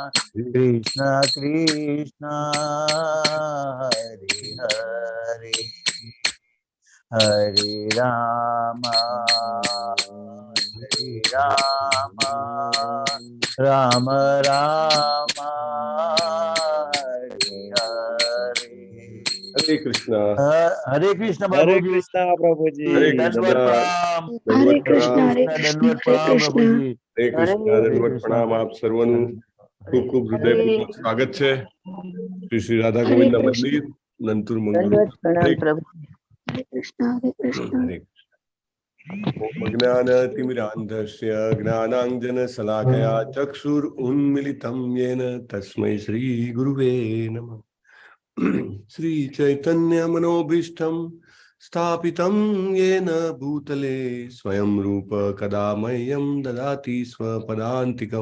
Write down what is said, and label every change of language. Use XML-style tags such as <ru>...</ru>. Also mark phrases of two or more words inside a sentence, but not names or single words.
<sa>कृष्ण कृष्ण हरे हरे हरे राम राम राम हरे हरे।</sa> <hi>हरे कृष्णा। हरे कृष्ण हरे प्रभु जी। कृष्णा प्रभु जी। हरे दंडवत कृष्णा। प्रणाम। दंडवत प्रणाम। दंडवत प्रणाम प्रभु जी। हरे कृष्णा। हरे दंडवत कृष्ण।</hi> <gu>प्रणाम। આપ સર્વનું ખૂબ ખૂબ હૃદયપૂર્વક સ્વાગત છે શ્રી શ્રી રાધા ગોવિંદ મંદિર નંતુર મંગળુર। હરે</gu> <hi>कृष्ण हरे कृष्ण।</hi> <sa>हरे ओम अज्ञानतिमिरान्धस्य ज्ञानाञ्जनशलाकया चक्षुरुन्मिलितं येन तस्मै श्री गुरुवे नमः। श्री चैतन्य मनोभीष्टं स्थापितं येन भूतले स्वयं रूप कदा मह्यं ददाति स्वपदान्तिकं।</sa>